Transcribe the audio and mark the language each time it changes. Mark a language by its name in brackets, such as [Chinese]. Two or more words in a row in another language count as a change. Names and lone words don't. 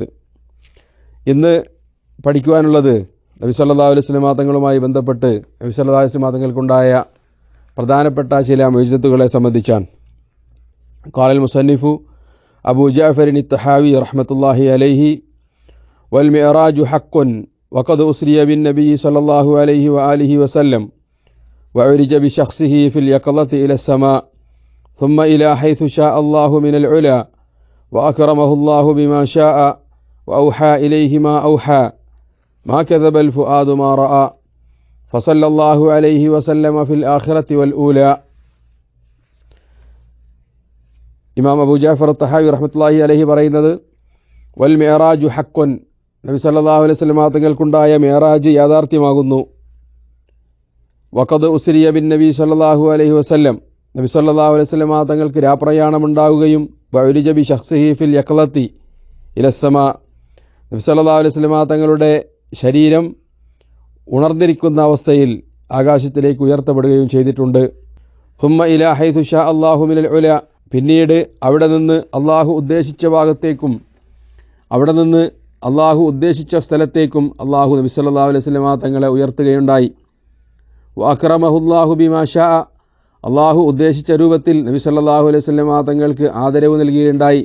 [Malayalam] ഇന്ന് പഠിക്കുവാനുള്ളത് നബി [Arabic] صلى الله عليه وسلم [Malayalam] തങ്ങളുമായി ബന്ധപ്പെട്ട് നബി [Arabic] صلى الله عليه وسلم [Malayalam] തങ്ങൾക്കുണ്ടായ പ്രധാനപ്പെട്ട ചില മുഅ്ജിസത്തുകളെ സംബന്ധിച്ചാണ്. [Arabic] قال المصنف أبو جعفر الطحاوي رحمة الله عليه والمعراج حق وقد أسري بالنبي صلى الله عليه وآله وسلم وعرج بشخصه في اليقظة إلى السماء ثم إلى حيث شاء الله من العلا وأكرمه الله بما شاء وأوحى إليه ما أوحى ما كذب الفؤاد ما رأى فصلى الله عليه وسلم في الآخرة والأولى. [Malayalam] ഇമാം അബൂ ജഅഫർ അത്ത്-തഹാവി [Arabic] رحمة الله عليه [Malayalam] പറയുന്നത് [Arabic] والمعراج حق, [Malayalam] നബി [Arabic] صلى الله عليه وسلم [Malayalam] തങ്ങൾക്കുണ്ടായ മിഅറാജ് യാഥാർത്ഥ്യമാകുന്നു. [Arabic] وقد أسري بالنبي صلى الله عليه وسلم, [Malayalam] നബി [Arabic] صلى الله عليه وسلم [Malayalam] തങ്ങൾക്ക് രാപ്രയാണമുണ്ടാവുകയും [Arabic] وعرج بشخصه في اليقظة إلى السماء, [Malayalam] നബി [Arabic] صلى الله عليه وسلم [Malayalam] തങ്ങളുടെ ശരീരം ഉണർന്നിരിക്കുന്ന അവസ്ഥയിൽ ആകാശത്തിലേക്ക് ഉയർത്തപ്പെടുകയും ചെയ്തിട്ടുണ്ട്. [Arabic] ثم إلى حيث شاء الله من العلا, [Malayalam] പിന്നീട് അവിടെ നിന്ന് അള്ളാഹു ഉദ്ദേശിച്ച ഭാഗത്തേക്കും അവിടെ നിന്ന് അള്ളാഹു ഉദ്ദേശിച്ച സ്ഥലത്തേക്കും അള്ളാഹു നബി [Arabic] صلى الله عليه وسلم [Malayalam] തങ്ങളെ ഉയർത്തുകയുണ്ടായി. [Arabic] وأكرمه الله بما شاء, [Malayalam] അള്ളാഹു ഉദ്ദേശിച്ച രൂപത്തിൽ നബി [Arabic] صلى الله عليه وسلم [Malayalam] തങ്ങൾക്ക് ആദരവ് നൽകുകയുണ്ടായി.